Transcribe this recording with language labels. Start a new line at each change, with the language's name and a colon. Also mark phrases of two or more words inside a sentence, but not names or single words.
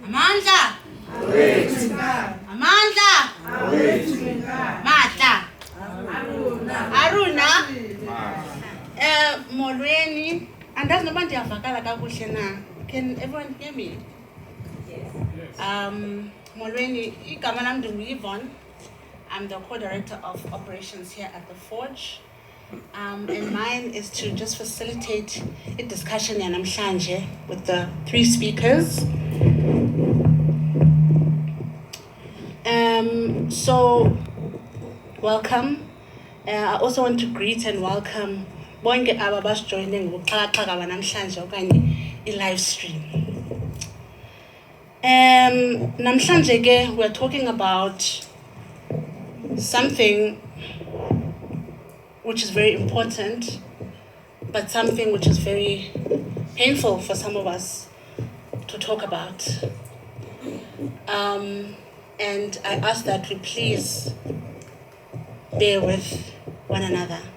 Xhosa: Amandla. Amandla. Matla. Aruna. Molweni. Andazi noba ndiyavakala kakuhle na.
English: Can everyone hear me?
Xhosa: Molweni, igama lam Yvonne.
English: I'm the co-director of operations here at the Forge. And mine is to just facilitate a discussion yanamhlanje with the three speakers. So, welcome. I also want to greet and welcome
Xhosa: bonke aba basijoyine ngokuxhakaxhaka banamhlanje okanye i-live stream. Namhlanje ke
English: we're talking about something which is very important, but something which is very painful for some of us to talk about. And I ask that we please bear with one another.